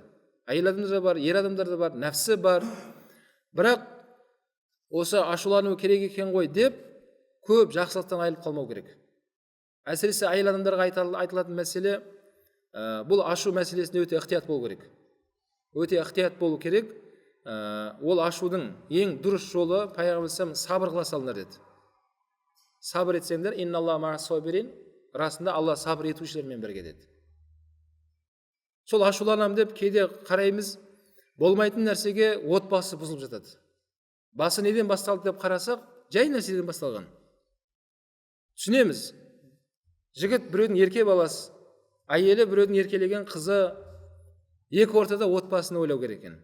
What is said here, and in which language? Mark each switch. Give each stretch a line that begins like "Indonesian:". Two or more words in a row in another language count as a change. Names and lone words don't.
Kazakh: Әйел адамдарда бар, ер адамдарда бар, нәпсі бар. Бірақ осы ашулану керек екен ғой деп көп жақсылықтан айырылып қалмау керек. Әсіресе әйел адамдарға айтылатын мәселе, бұл ашу мәселесінде өте ықтият болу керек. Өте ықтият болу керек. ол ашудың ең дұрыс жолы пайғамбар сабыр қыла салыңдар деді. Сабыр етсеңдер,
Arabic: إن الله مع الصابرين,
Kazakh: расында Алла сабыр етушілермен бірге деді. Сол ашуланам деп кейде қараймыз, болмайтын нәрсеге отбасы бұзылып жатады. Басы неден басталды деп қарасақ, жай нәрседен басталған. Түсінеміз. Жігіт біреудің ерке баласы, әйелі біреудің еркелеген қызы, екі ортада отбасыны ойлау керек екен.